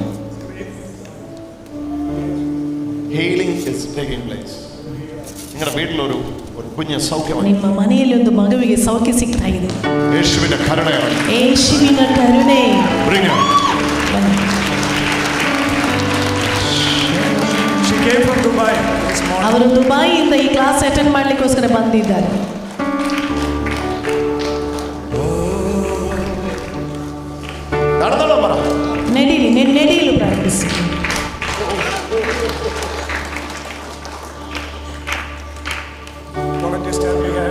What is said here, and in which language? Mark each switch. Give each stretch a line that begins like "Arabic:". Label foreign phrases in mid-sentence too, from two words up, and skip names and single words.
English: Healing is taking place.
Malayalam: നിങ്ങളുടെ വീട്ടിലൊരു കുഞ്ഞ് സൗഖ്യമായി.
Kannada: ನಿಮ್ಮ ಮನೆಯಲ್ಲಿ ಒಂದು ಮಗುವಿಗೆ ಸೌಖ್ಯ ಸಿಗ್ತಾ ಇದೆ.
Malayalam: യേശുവിന്റെ കരുണയാണ്.
Kannada: ಯೇಸುವಿನ ಕರುಣೆ.
English: Bring her. She came from Dubai this morning.
Kannada: ಅವರು ದುಬೈಯಿಂದ ಈ
English: class attend
Kannada: ಮಾಡ್ಲಿಕ್ಕೋಸ್ಕರ ಬಂದಿದ್ದಾರೆ.
Malayalam: നടന്നോളാം പറ.
Kannada: ನೆಡೆಯಲು ಪ್ರಾರಂಭಿಸಿ.
English: Volunteer stand your hand.